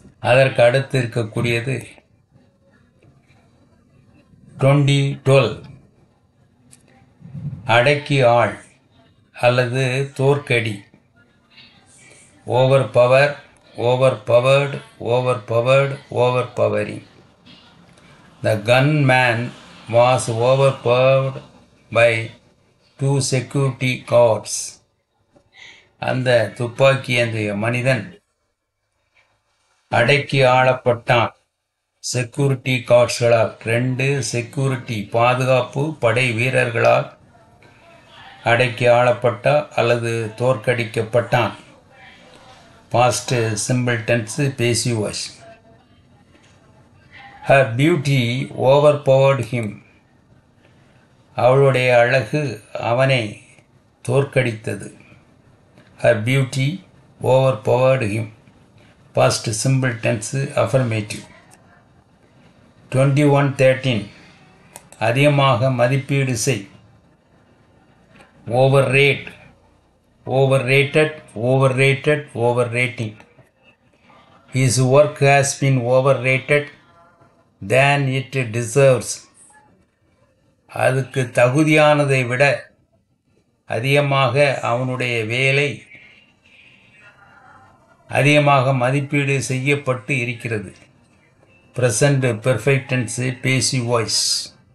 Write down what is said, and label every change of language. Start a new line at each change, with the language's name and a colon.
Tamil: அதற்கு அடுத்து இருக்கக்கூடியது 2012 அடக்கி ஆள் அல்லது தோற்கடி.
English: Over power, over powered, over powered, over powering. The gunman was overpowered by 2 security guards.
Tamil: அந்த துப்பாக்கி ஏந்திய மனிதன் அடக்கி ஆளப்பட்டான். செக்யூரிட்டி கார்ட்ஸ்களால், 2 செக்யூரிட்டி பாதுகாப்பு படை வீரர்களால் அடக்கி ஆளப்பட்டான் அல்லது தோற்கடிக்கப்பட்டான்.
English: Past simple tense, passive voice. Her beauty overpowered him.
Tamil: அவளுடைய அழகு அவனை தோற்கடித்தது.
English: Her beauty overpowered him. Past simple tense, affirmative.
Tamil: 2113 அதிகமாக மதிப்பீடு செய்.
English: Overrate, overrated, overrated, overrating. His work has been overrated than it deserves.
Tamil: அதுக்கு தகுதியானதை விட அதிகமாக அவனுடைய வேலை அதிகமாக மதிப்பீடு செய்யப்பட்டு இருக்கிறது.
English: Present perfect tense, passive voice.